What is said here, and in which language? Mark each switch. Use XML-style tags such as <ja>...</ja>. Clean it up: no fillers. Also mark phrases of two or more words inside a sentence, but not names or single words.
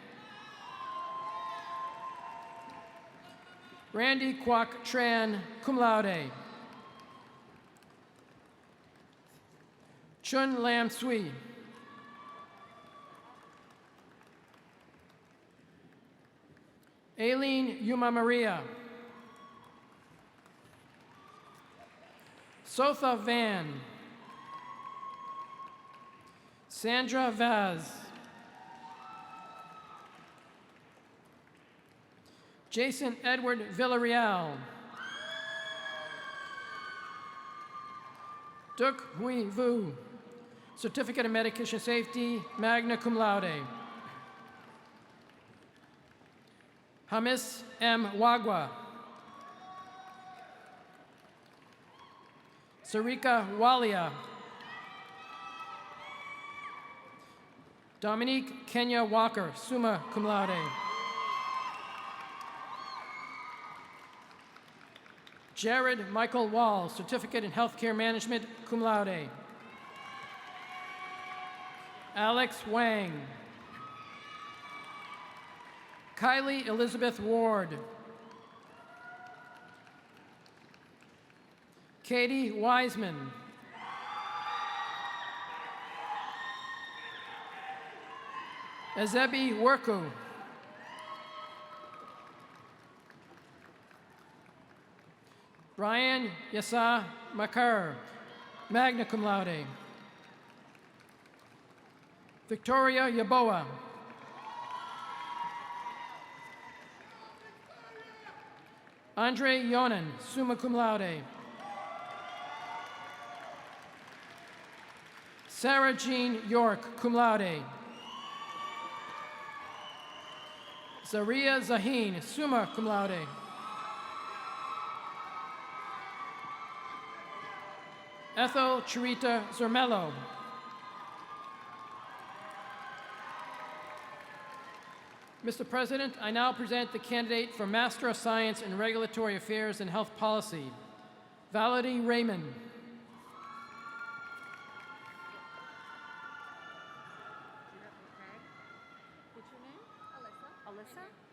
<en>Randy Kwok Tran,</en> <la>cum laude.</la> <en>Shun Lam Sui. Aileen Yuma Maria. Sotha Van. Sandra Vaz. Jason Edward Villarreal. Duc Hui Vu. Certificate of Medication Safety,</en> <la>magna cum laude.</la> <en>Hamis M. Wagwa. Sarika Walia. Dominique Kenya Walker,</en> <la>summa cum laude.</la> <en>Jared Michael Wall, Certificate in Healthcare Management,</en> <la>cum laude.</la> <en>Alex Wang. Kylie Elizabeth Ward. Katie Wiseman. Azebi Worku. Brian Yasa Makar,</en> <la>magna cum laude.</la> <en>Victoria Yaboa. Andre Yonan,</en> <la>summa cum laude.</la> <en>Sarah Jean York,</en> <la>cum laude.</la> <en>Zaria Zaheen,</en> <la>summa cum laude.</la> <en>Ethel Charita Zermello. Mr. President, I now present the candidate for Master of Science in Regulatory Affairs and Health Policy, Valerie Raymond. What's your name? Alyssa.</en>